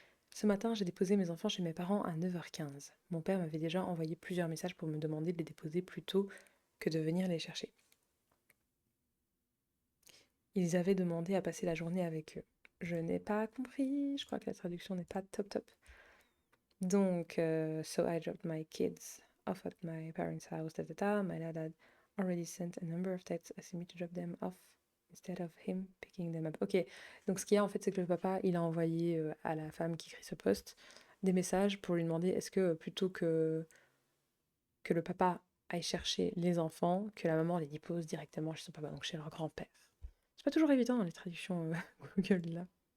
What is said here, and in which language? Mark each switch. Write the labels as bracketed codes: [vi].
[fr] Ce matin, j'ai déposé mes enfants chez mes parents à 9h15. Mon père m'avait déjà envoyé plusieurs messages pour me demander de les déposer plus tôt que de venir les chercher. Ils avaient demandé à passer la journée avec eux. Je n'ai pas compris, je crois que la traduction n'est pas top top. Donc, [en] so I dropped my kids off at my parents' house, My dad had already sent a number of texts asking me to drop them off instead of him picking them up. [fr] Ok, donc ce qu'il y a en fait, c'est que le papa, il a envoyé à la femme qui écrit ce post des messages pour lui demander est-ce que plutôt que le papa aille chercher les enfants, que la maman les dépose directement chez son papa, donc chez leur grand-père. C'est pas toujours évident dans les traductions Google là.